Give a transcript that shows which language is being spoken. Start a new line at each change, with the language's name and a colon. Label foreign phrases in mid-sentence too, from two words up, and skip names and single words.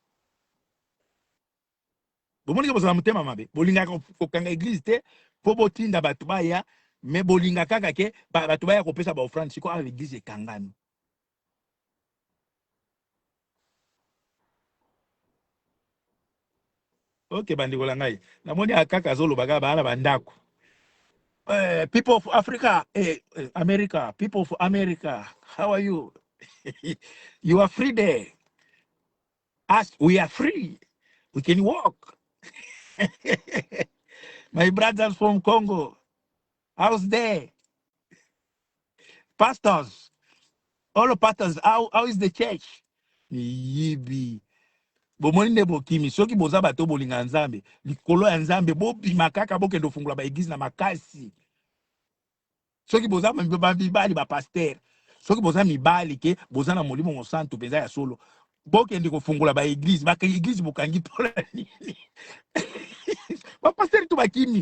Lingala: bomoni ke bozala motema mabe bolingaka kokanga église te po botinda bato baya mais bolinga kaka ke bato baya kopesa ba offrande siko awa église ekangami ok bandeko la ngai namoni akaka azoloba kaka bana bandako
English: people of Africa, America, people of America, how are you? You are free there. Us, we are free. We can walk. My brothers from Congo, how's there? Pastors, all the pastors, how is the church?
Lingala: Yibi. Bomoni ne bokimi, soki boza bato bolinga Nzambe, likolo ya Nzambe, bobima kaka bokendo fungula ba église na makasi. Soki boza mibali ba pasteur soki boza mibali ke boza na molimo mosantu penza ya solo bokende kofungula ba église bokangi pola nini ba pasteur tu bakimi.